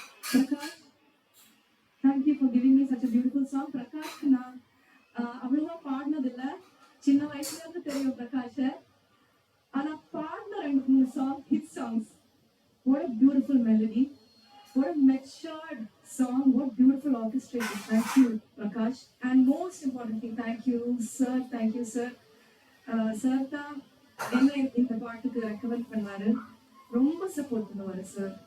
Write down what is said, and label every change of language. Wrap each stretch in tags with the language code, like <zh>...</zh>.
<en>Prakash, thank you for giving me such a beautiful song.</en> <ta>Prakash நான் அவ்வளவா பாடினதில்லை, சின்ன வயசுல இருந்து தெரியும் பிரகாஷ, ஆனா பாடின 2-3 song hit songs.</ta> <en>What a beautiful melody, what a matured song, what beautiful orchestration. Thank you Prakash, and most importantly thank you sir. Thank you sir.</en> <ta>Sir தான் என்ன இந்த பாட்டுக்கு ரெக்கமெண்ட் பண்ணாரு, ரொம்ப சப்போர்ட் பண்ணுவாரு சார்.</ta>